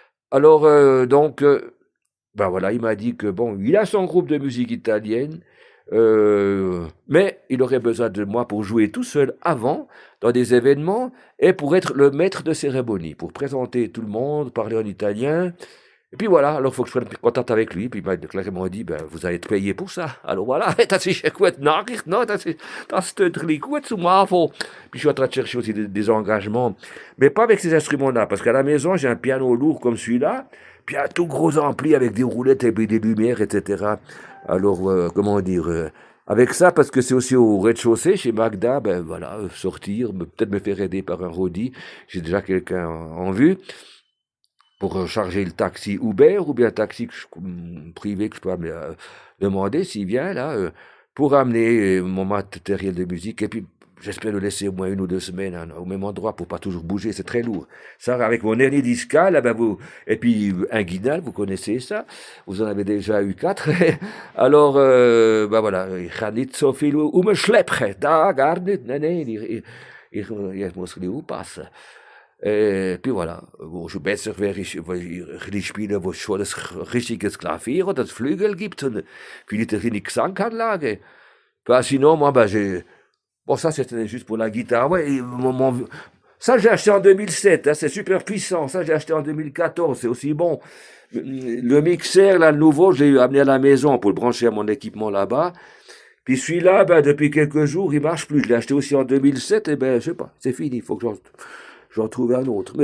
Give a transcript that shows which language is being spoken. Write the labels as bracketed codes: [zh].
[fr] Alors, voilà, il m'a dit que, bon, il a son groupe de musique italienne, mais il aurait besoin de moi pour jouer tout seul avant, dans des événements, et pour être le maître de cérémonie, pour présenter tout le monde, parler en italien. Et puis voilà, alors il faut que je prenne contact avec lui. Puis il m'a clairement dit, vous allez être payé pour ça. Alors voilà, [de] das ist eine gute Nachricht, [fr] non? [de] Das tut gut zum Anfang. [fr] Puis je suis en train de chercher aussi des engagements, mais pas avec ces instruments-là, parce qu'à la maison, j'ai un piano lourd comme celui-là, puis un tout gros ampli avec des roulettes et puis des lumières, etc. Alors, comment dire, avec ça, parce que c'est aussi au rez-de-chaussée, chez Magda, voilà, sortir, peut-être me faire aider par un roadie. J'ai déjà quelqu'un en vue pour charger le taxi Uber ou bien un taxi privé que je peux demander s'il vient là, pour amener mon matériel de musique. Et puis, j'espère le laisser au moins 1 ou 2 semaines au même endroit pour pas toujours bouger, c'est très lourd. Ça, avec mon hernie discale, et puis un guidal, vous connaissez ça, vous en avez déjà eu 4. Alors, voilà, [de] ich kann nicht so viel umschleppen, da gar nicht, nein, ich muss ein bisschen aufpassen. [fr] Puis voilà, [de] wo schon besser wäre, wenn ich spiele, wo es schon das richtiges Klavier oder das Flügel gibt und vielleicht eine Gesanganlage. [fr] Bah, sinon, moi, bah, bon, ça, c'était juste pour la guitare. Ouais, ça, j'ai acheté en 2007, hein, c'est super puissant. Ça, j'ai acheté en 2014, c'est aussi bon. Le mixeur, là, le nouveau, je l'ai amené à la maison pour le brancher à mon équipement là-bas. Puis celui-là, ben, depuis quelques jours, il marche plus. Je l'ai acheté aussi en 2007, et ben, je sais pas, c'est fini. Il faut que j'en trouve un autre.